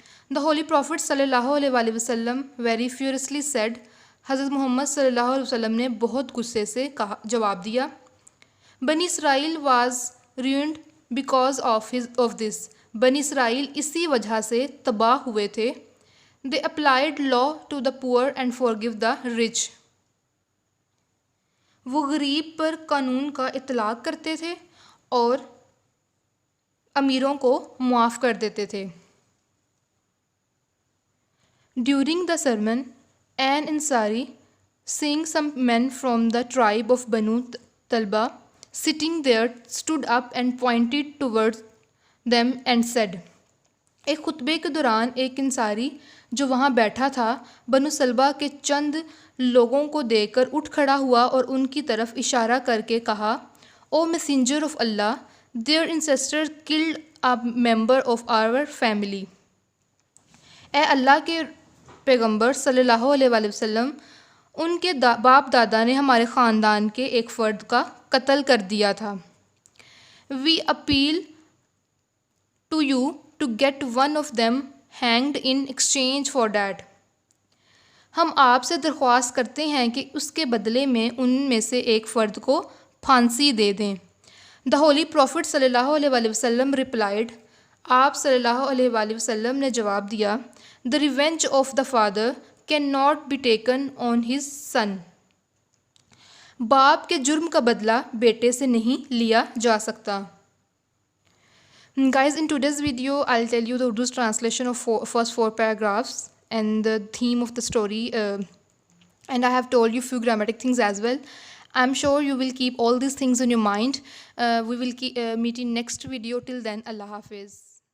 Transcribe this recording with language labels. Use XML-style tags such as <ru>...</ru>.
<en>The Holy Prophet صلی اللہ علیہ وسلم very furiously said.</en> <ur>حضرت محمد صلی اللہ علیہ وسلم نے بہت غصے سے جواب دیا.</ur> <en>بنی اسرائیل was ruined because of this.</en> <ur>بنی اسرائیل اسی وجہ سے تباہ ہوئے تھے.</ur> <en>They applied law to the poor and forgive the rich.</en> <ur>وہ غریب پر قانون کا اطلاق کرتے تھے اور امیروں کو معاف کر دیتے تھے.</ur> <en>During the sermon, an Ansari, seeing some men from the tribe of Banu Talba sitting there, stood up and pointed towards them and said.</en> <ur>ایک خطبے کے دوران ایک انصاری جو وہاں بیٹھا تھا بنو سلبہ کے چند لوگوں کو دیکھ کر اٹھ کھڑا ہوا اور ان کی طرف اشارہ کر کے کہا,</ur> <en>O messenger of Allah, their ancestor killed a member of our family.</en> <ur>اے اللہ کے پیغمبر صلی اللہ علیہ وسلم, ان کے باپ دادا نے ہمارے خاندان کے ایک فرد کا قتل کر دیا تھا.</ur> <en>We appeal to you to get one of them hanged in exchange for that.</en> <ur>ہم آپ سے درخواست کرتے ہیں کہ اس کے بدلے میں ان میں سے ایک فرد کو پھانسی دے دیں.</ur> <en>The Holy Prophet صلی اللہ علیہ وسلم ریپلائڈ.</en> <ur>آپ صلی اللہ علیہ وسلم نے جواب دیا,</ur> <en>The revenge of the father can not be taken on his son.</en> <ur>باپ کے جرم کا بدلہ بیٹے سے نہیں لیا جا سکتا.</ur> <en>Guys, in today's video, I'll tell you the Urdu's translation of first 4 paragraphs and the theme of the story. And I have told you few grammatic things as well. I'm sure you will keep all these things in your mind. We will meet in next video. Till then, Allah Hafiz.</en>